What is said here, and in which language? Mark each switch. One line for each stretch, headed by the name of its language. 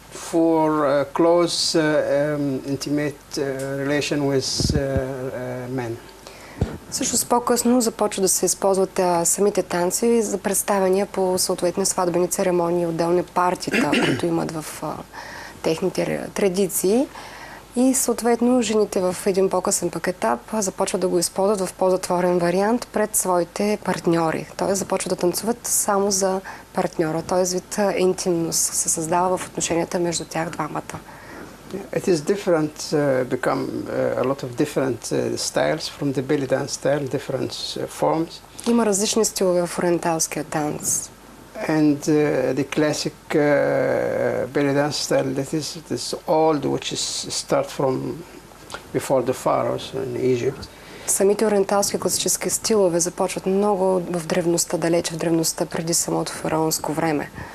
English: for close, intimate relation with men.
Bulgarian: Всъщност по-късно започва да се използват самите танци за представяния по съответни сватбени церемонии, отделни партита, които имат в техните традиции. И съответно жените в един по-късен пък етап започват да го използват в по-затворен вариант пред своите партньори. Т.е. започват да танцуват само за партньора. Т.е. вид интимност се създава в отношенията между тях двамата.
English: It is different, become a lot of different styles from the belly dance style, different forms.
Bulgarian: Има различни стилове в ориенталския танц.
English: And the classic belly dance style, that is this old, which is start from before the pharaohs in Egypt.
Bulgarian: Самите ориенталски класически стилове започват много в древността, далеч в древността, преди самото фараонско време.